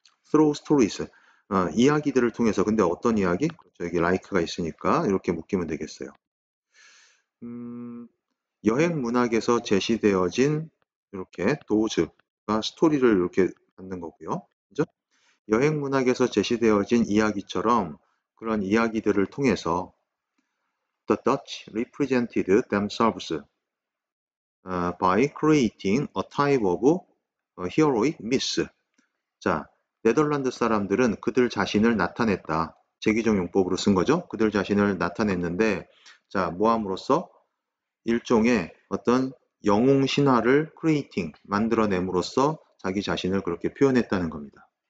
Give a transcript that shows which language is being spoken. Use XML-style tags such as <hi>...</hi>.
<en>through stories.</en> <ko>이야기들을 통해서 근데 어떤 이야기? 그렇죠. 여기 like가 있으니까 이렇게 묶이면 되겠어요. 여행 문학에서 제시되어진 이렇게 도즈가 스토리를 이렇게 받는 거고요. 그죠? 여행 문학에서 제시되어진 이야기처럼 그런 이야기들을 통해서</ko> <en>The Dutch represented themselves by creating a type of heroic myth.</en> <ko>자, 네덜란드 사람들은 그들 자신을 나타냈다. 제기적 용법으로 쓴 거죠. 그들 자신을 나타냈는데, 자, 뭐함으로써 일종의 어떤 영웅 신화를 크리에이팅, 만들어냄으로써 자기 자신을 그렇게 표현했다는 겁니다.</ko>